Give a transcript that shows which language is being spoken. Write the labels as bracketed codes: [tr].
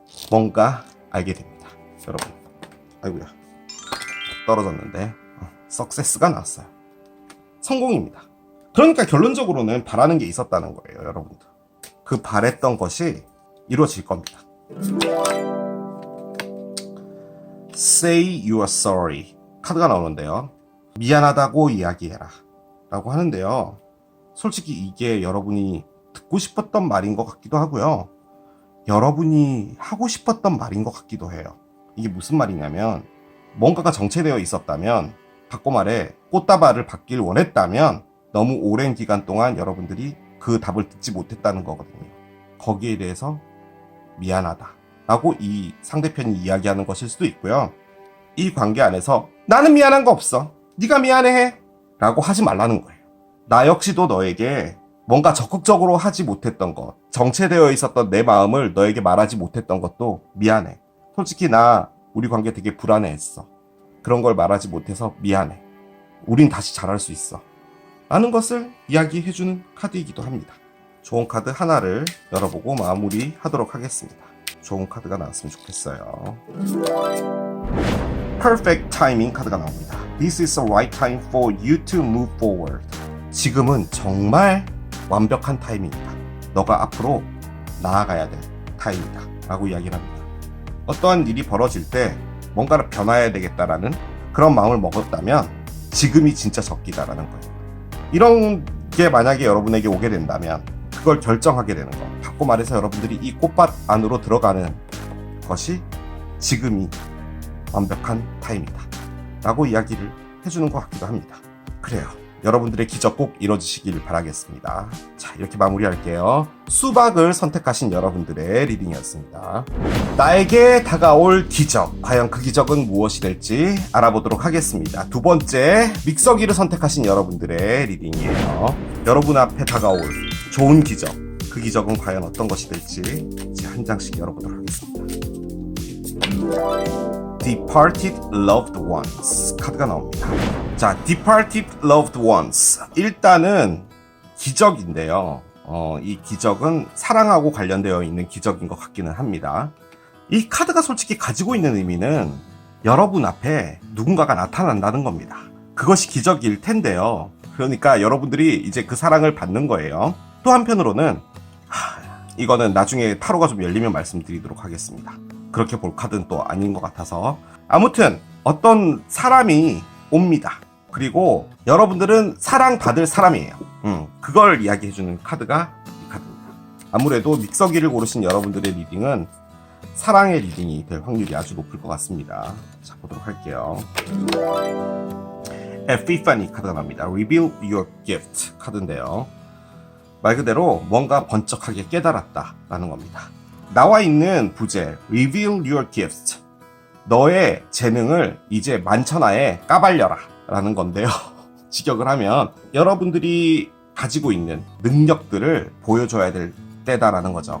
[ko] 뭔가 알게 됩니다. 여러분. 아이고야. 떨어졌는데 석세스가 나왔어요. 성공입니다. 그러니까 결론적으로는 바라는 게 있었다는 거예요, 여러분들. 그 바랬던 것이 이루어질 겁니다. Say you are sorry 카드가 나오는데요. 미안하다고 이야기해라 라고 하는데요. 솔직히 이게 여러분이 듣고 싶었던 말인 것 같기도 하고요. 여러분이 하고 싶었던 말인 것 같기도 해요. 이게 무슨 말이냐면 뭔가가 정체되어 있었다면, 바꿔 말해 꽃다발을 받길 원했다면 너무 오랜 기간 동안 여러분들이 그 답을 듣지 못했다는 거거든요. 거기에 대해서 미안하다 라고 이 상대편이 이야기하는 것일 수도 있고요. 이 관계 안에서 나는 미안한 거 없어, 네가 미안해 라고 하지 말라는 거예요. 나 역시도 너에게 뭔가 적극적으로 하지 못했던 것, 정체되어 있었던 내 마음을 너에게 말하지 못했던 것도 미안해. 솔직히 나 우리 관계 되게 불안해했어. 그런 걸 말하지 못해서 미안해. 우린 다시 잘할 수 있어 라는 것을 이야기해주는 카드이기도 합니다. 좋은 카드 하나를 열어보고 마무리하도록 하겠습니다. 좋은 카드가 나왔으면 좋겠어요. Perfect timing 카드가 나옵니다. [en] This is the right time for you to move forward. [ko] 지금은 정말 완벽한 타이밍이다. 너가 앞으로 나아가야 될 타임이다 라고 이야기를 합니다. 어떠한 일이 벌어질 때 뭔가를 변화해야 되겠다라는 그런 마음을 먹었다면 지금이 진짜 적기다라는 거예요. 이런 게 만약에 여러분에게 오게 된다면 그걸 결정하게 되는 거, 바꿔 말해서 여러분들이 이 꽃밭 안으로 들어가는 것이 지금이 완벽한 타임이다 라고 이야기를 해주는 것 같기도 합니다. 그래요, 여러분들의 기적 꼭 이뤄지시길 바라겠습니다. 자, 이렇게 마무리할게요. 수박을 선택하신 여러분들의 리딩이었습니다. 나에게 다가올 기적, 과연 그 기적은 무엇이 될지 알아보도록 하겠습니다. 두 번째, 믹서기를 선택하신 여러분들의 리딩이에요. 여러분 앞에 다가올 좋은 기적, 그 기적은 과연 어떤 것이 될지 이제 한 장씩 열어보도록 하겠습니다. Departed Loved Ones 카드가 나옵니다. 자, Departed Loved Ones, 일단은 기적인데요. 이 기적은 사랑하고 관련되어 있는 기적인 것 같기는 합니다. 이 카드가 솔직히 가지고 있는 의미는 여러분 앞에 누군가가 나타난다는 겁니다. 그것이 기적일 텐데요. 그러니까 여러분들이 이제 그 사랑을 받는 거예요. 또 한편으로는 이거는 나중에 타로가 좀 열리면 말씀드리도록 하겠습니다. 그렇게 볼 카드는 또 아닌 것 같아서, 아무튼 어떤 사람이 옵니다. 그리고 여러분들은 사랑받을 사람이에요. 그걸 이야기해주는 카드가 이 카드입니다. 아무래도 믹서기를 고르신 여러분들의 리딩은 사랑의 리딩이 될 확률이 아주 높을 것 같습니다. 자, 보도록 할게요. Epiphany 카드가 나옵니다. Reveal your gift 카드인데요. 말 그대로 뭔가 번쩍하게 깨달았다 라는 겁니다. 나와 있는 부제 Reveal your gift, 너의 재능을 이제 만천하에 까발려라 라는 건데요. 직역을 하면 여러분들이 가지고 있는 능력들을 보여줘야 될 때다라는 거죠.